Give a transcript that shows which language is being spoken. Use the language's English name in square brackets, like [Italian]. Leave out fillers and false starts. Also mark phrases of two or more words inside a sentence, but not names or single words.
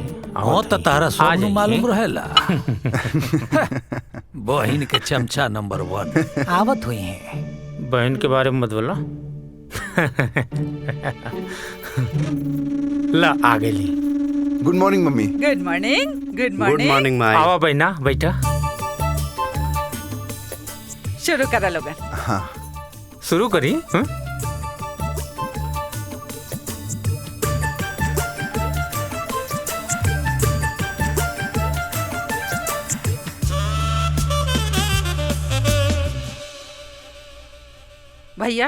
[Bhojpuri] हाँ तो तारा सब मालूम रहेला। बहन के चमचा नंबर 1 आवत हुई है। बहन के बारे में मत बोला। ला आ गई। [English] good morning mummy. good morning. good good morning माई। [Bhojpuri] आवा बहना, बैठा। शुरू करा लोगन। हाँ शुरू करी। भैया